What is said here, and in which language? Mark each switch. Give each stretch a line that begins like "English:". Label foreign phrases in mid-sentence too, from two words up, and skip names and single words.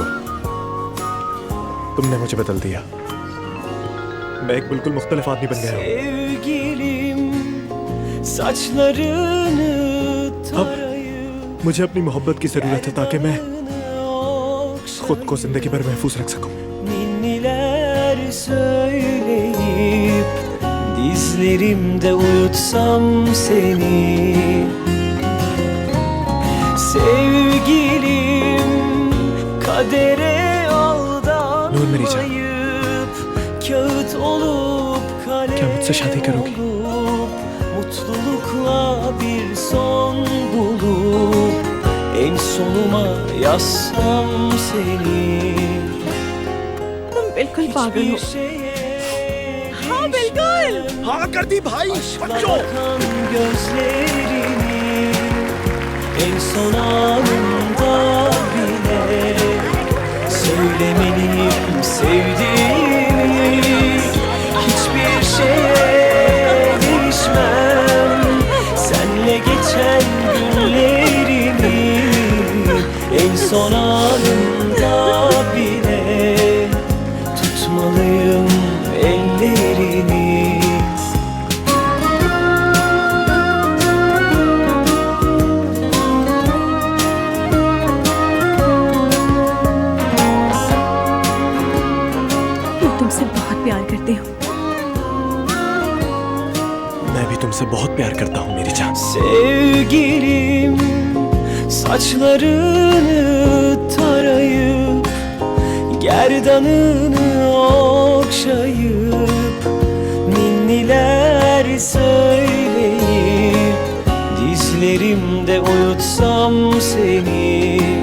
Hindi: तुमने मुझे बदल दिया, मैं एक बिल्कुल मुख्तलिफ आदमी बन गया हूँ। अब मुझे अपनी मोहब्बत की जरूरत है ताकि मैं खुद को जिंदगी भर महफूज रख सकूं।
Turkish: Ninniler söyleyip dizlerimde uyutsam seni, sevgilim, kadere aldanmayıp kağıt olup kalem olup mutlulukla bir son bulup en sonuma yazsam seni.
Hindi: तुम बिल्कुल पागल हो। हाँ बिल्कुल। हाँ कर दी भाई, बच्चों।
Turkish: Gözlerini en son anımda bile söylemeliyim sevdiğimi. Hiçbir şeye değişmem senle geçen günlerimi. En son anımda bile tutmalıyım ellerini.
Hindi: मैं तुमसे बहुत प्यार करती हूँ। मैं भी तुमसे बहुत प्यार करता हूँ मेरी जान।
Turkish: Sevgilim, Saçlarını tarayıp gerdanını okşayıp ninniler söyleyip dizlerimde uyutsam seni.